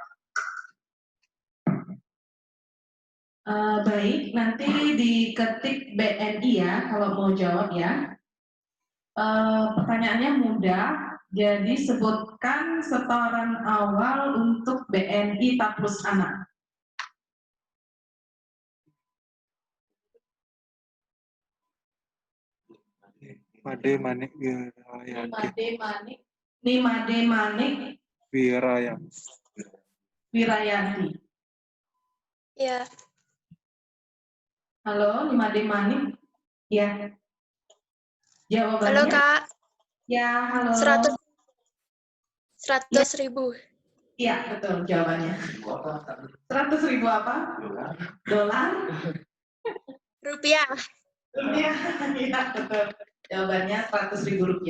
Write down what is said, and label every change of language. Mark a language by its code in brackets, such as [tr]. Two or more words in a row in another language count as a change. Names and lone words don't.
[id] Baik, nanti diketik BNI ya kalau mau jawab ya. Pertanyaannya mudah, jadi sebutkan setoran awal untuk BNI Taplus Anak. Made Manik Wirayanti. Nimade Manik Wirayanti. Ya. Halo, Nimade Manik. Ya. Jawabannya? Halo Kak. Ya, halo. 100.000. Iya, betul jawabannya. 100.000 apa? Dolar. Rupiah. Rupiah, ya betul. Jawabannya 100.000 rupiah.